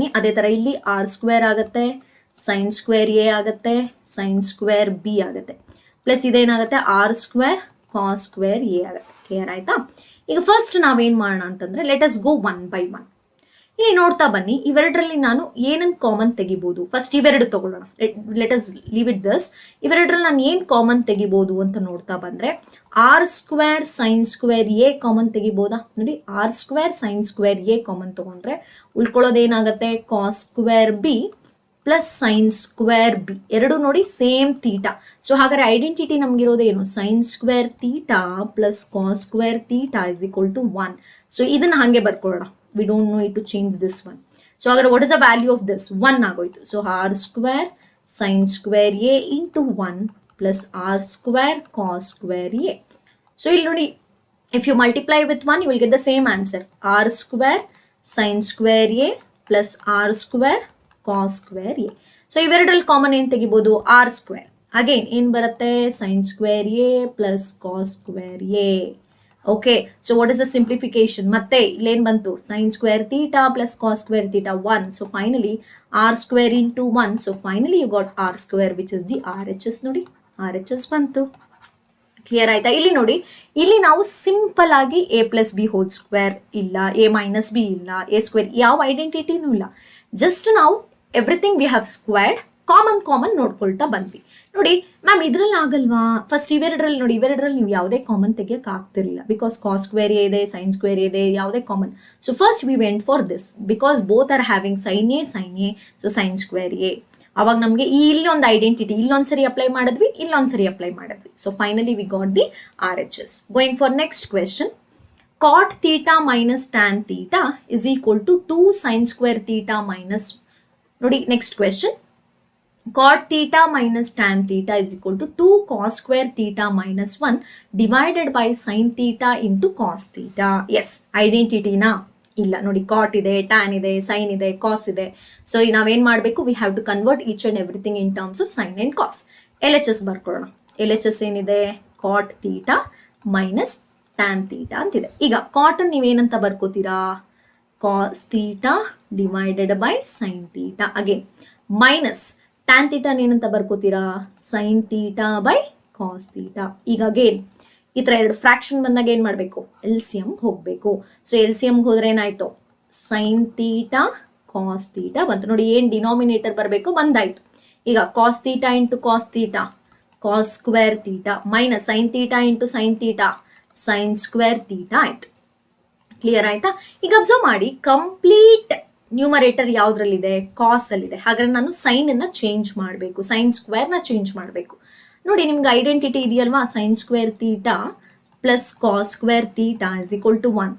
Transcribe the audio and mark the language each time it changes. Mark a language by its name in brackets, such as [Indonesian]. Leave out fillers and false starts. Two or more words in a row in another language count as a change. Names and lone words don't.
[Kannada] ಅದೇ ಥರ ಇಲ್ಲಿ [English] r square [Kannada] ಆಗುತ್ತೆ, [English] sine square a [Kannada] ಆಗುತ್ತೆ, [English] sine square b [Kannada] ಆಗುತ್ತೆ, ಪ್ಲಸ್ ಇದೇನಾಗುತ್ತೆ [English] r square cos square a [Kannada] ಆಗುತ್ತೆ. ಕ್ಲಿಯರ್ ಆಯ್ತಾ? ಈಗ ಫಸ್ಟ್ ನಾವೇನು ಮಾಡೋಣ ಅಂತಂದರೆ, [English] let us go 1 by 1. [Kannada] ಇಲ್ಲಿ ನೋಡ್ತಾ ಬನ್ನಿ, ಇವೆರಡರಲ್ಲಿ ನಾನು ಏನನ್ನು ಕಾಮನ್ ತೆಗಿಬೋದು. ಫಸ್ಟ್ ಇವೆರಡು ತಗೊಳ್ಳೋಣ, [English] let us leave it thus. [Kannada] ಇವೆರಡರಲ್ಲಿ ನಾನು ಏನು ಕಾಮನ್ ತೆಗಿಬೋದು ಅಂತ ನೋಡ್ತಾ ಬಂದರೆ, [English] r square sine square a common [Kannada] ತೆಗಿಬೋದಾ? ನೋಡಿ, [English] r square sine square a common [Kannada] ತೊಗೊಂಡ್ರೆ ಉಳ್ಕೊಳ್ಳೋದೇನಾಗುತ್ತೆ, [English] cos square b plus sine square b. [Kannada] ಎರಡು ನೋಡಿ [English] same theta. [Kannada] ಸೊ ಹಾಗಾದ್ರೆ ಐಡೆಂಟಿಟಿ ನಮಗಿರೋದು ಏನು, [English] sine square theta plus cos square theta is equal to 1. [Kannada] ಸೊ ಇದನ್ನು ಹಾಗೆ ಬರ್ಕೊಳ್ಳೋಣ. [English] We don't need to change this one. So what is the value of this? [Kannada] 1 ಆಗೋಯ್ತು. [English] So r square sin square a into 1 plus r square cos square a. [Kannada] So ಇಲ್ಲಿ ನೋಡಿ, [English] if you multiply with 1 you will get the same answer, r square sin square a plus r square cos square a. [Kannada] So ಇವೆರಡರಲ್ಲಿ ಕಾಮನ್ ಏನು ತೆಗಿಬೋದು, [English] r square. [Kannada] ಅಗೇನ್ ಏನು ಬರುತ್ತೆ, [English] sin square a plus cos square a. OK, so what is the simplification? [Kannada] ಮತ್ತೆ ಇಲ್ಲೇನು ಬಂತು, [English] sine square theta plus cos square theta 1. So finally r square into 1. So finally you got r square which is the RHS. [Kannada] ನೋಡಿ RHS ಬಂತು. ಕ್ಲಿಯರ್ ಆಯ್ತಾ? ಇಲ್ಲಿ ನೋಡಿ, ಇಲ್ಲಿ ನಾವು ಸಿಂಪಲ್ ಆಗಿ [English] a plus b whole square [Kannada] ಇಲ್ಲ, [English] a minus b [Kannada] ಇಲ್ಲ, [English] a square [Kannada] ಯಾವ ಐಡೆಂಟಿಟಿನೂ ಇಲ್ಲ. ಜಸ್ಟ್ ನಾವು [English] everything we have squared, [Kannada] ಕಾಮನ್ ನೋಡ್ಕೊಳ್ತಾ ಬಂದ್ವಿ. ನೋಡಿ ಮ್ಯಾಮ್ ಇದರಲ್ಲಿ ಆಗಲ್ವಾ, ಫಸ್ಟ್ ಇವೆರಡರಲ್ಲಿ ನೋಡಿ, ಇವೆರಡರಲ್ಲಿ ನೀವು ಯಾವುದೇ ಕಾಮನ್ ತೆಗಿಯೋಕೆ ಆಗ್ತಿರಲಿಲ್ಲ, [English] because cos square [Kannada] ಇದೆ, [English] sine square [Kannada] ಇದೆ, ಯಾವುದೇ ಕಾಮನ್. [English] So first we went for this because both are having sine a, so sine square a. [Kannada] ಅವಾಗ ನಮಗೆ ಇಲ್ಲಿ ಒಂದು ಐಡೆಂಟಿಟಿ ಇಲ್ಲೊಂದ್ಸರಿ ಅಪ್ಲೈ ಮಾಡಿದ್ವಿ, ಇಲ್ಲೊಂದ್ಸರಿ ಅಪ್ಲೈ ಮಾಡಿದ್ವಿ. [English] So finally we got the RHS. Going for next question. Cot theta minus tan theta is equal to 2 sin square theta minus, ನೋಡಿ next question. Cot theta minus tan theta is equal to 2 cos square theta minus 1 divided by sin theta into cos theta. Yes, identity [Kannada] na ಇಲ್ಲ ನೋಡಿ, cot ಇದೆ, tan ಇದೆ, sin ಇದೆ, cos ಇದೆ. [English] ಸೊ [Kannada] ನಾವೇನ್ ಮಾಡಬೇಕು, [English] we have to convert each and everything in terms of sin and cos. [Kannada] LHS ಬರ್ಕೊಳ್ಳೋಣ. LHS ಏನಿದೆ, [English] cot theta minus tan theta ಅಂತಿದೆ. [Kannada] ಈಗ ಕಾಟನ್ ನೀವೇನಂತ ಬರ್ಕೋತೀರಾ, [English] cos theta divided by sin theta. again minus tan theta [Kannada] ಏನಂತ ಬರ್ಕೋತೀರಾ, [English] sin theta by cos theta. [Kannada] ಈಗ ಅಗೇನ್ ಈ ತರ ಎರಡು ಫ್ರಾಕ್ಷನ್ ಬಂದಾಗ ಏನ್ ಮಾಡ್ಬೇಕು, LCM ಹೋಗ್ಬೇಕು. ಸೊ LCM ಹೋದ್ರೆ ಏನಾಯ್ತು, [English] sin theta cos theta ಬಂತು. [Kannada] ನೋಡಿ ಏನ್ ಡಿನಾಮಿನೇಟರ್ ಬರಬೇಕು ಬಂದಾಯ್ತು. ಈಗ [English] cos theta into cos theta, cos square theta minus sin theta into sin theta, sin square theta [Kannada] ಆಯ್ತು. ಕ್ಲಿಯರ್ ಆಯ್ತಾ? ಈಗ ಅಬ್ಸರ್ವ್ ಮಾಡಿ, [English] complete numerator [Kannada] ಯಾವ್ದ್ರಲ್ಲಿದೆ, ಕಾಸ್ ಅಲ್ಲಿದೆ. ಹಾಗಾದ್ರೆ ನಾನು ಸೈನ್ ಅನ್ನ ಚೇಂಜ್ ಮಾಡಬೇಕು, [English] sine square [Kannada] ನ ಚೇಂಜ್ ಮಾಡಬೇಕು. ನೋಡಿ ನಿಮ್ಗೆ ಐಡೆಂಟಿಟಿ ಇದೆಯಲ್ವಾ, [English] sin square theta plus cos square theta is equal to 1.